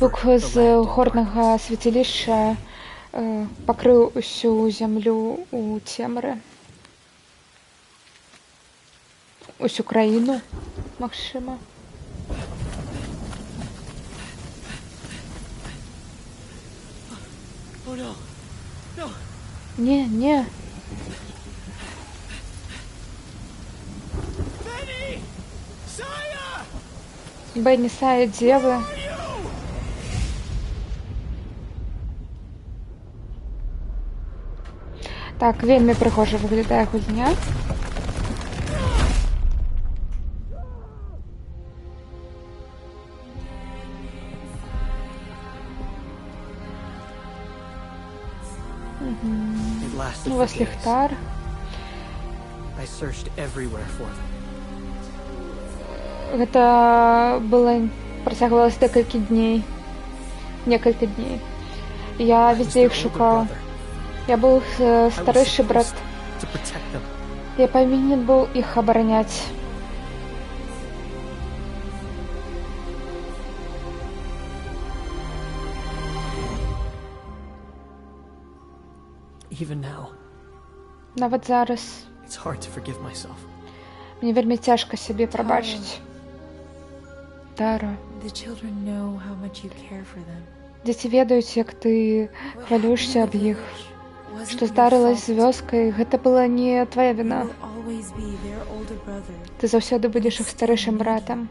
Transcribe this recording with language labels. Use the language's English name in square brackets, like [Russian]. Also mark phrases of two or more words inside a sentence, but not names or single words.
[Belarusian] Выбух [English] the [Belarusian] з [English] land in [Belarusian] горнага [English] darkness. [Belarusian] свяцілішча пакрыў усю зямлю ў цемры. Усю краіну, магчыма. [English] Oh no! No! [Belarusian] Не, не. Benny! Saya! Бенні, Сая, дзе вы? [English] Are you? [Belarusian] Так, вельмі прыгожа выглядае гульня. [English] It lasted [Belarusian] У [English] for [Belarusian] вас [English] days. [Belarusian] ліхтар. [English] I searched everywhere for them. [Belarusian] Гэта працягвалася некалькі дней. Некалькі дней. Я [English] I was [Belarusian] везде [English] their [Belarusian] іх [English] older [Belarusian] шукаў. [English] brother. [Belarusian] Я быў [English] I was [Belarusian] старэйшы брат. [English] supposed to protect them. [Belarusian] Я павінен быў іх абараняць. [English] Even now, [Belarusian] Нават зараз [English] it's hard to forgive myself. [Belarusian] мне вельмі цяжка сябе прабачыць. Тара, [English] The children know how much you care for them. [Belarusian] дзеці ведаюць, як ты хвалюешся аб іх. [English] Wasn't [Belarusian] Што [English] your [Belarusian] здарылася з [English] fault. [Belarusian] вёскай, гэта была не твая [English] You [Belarusian] віна. [English] will always be their older brother. [Belarusian] Ты заўсёды будзеш іх старэйшым братам.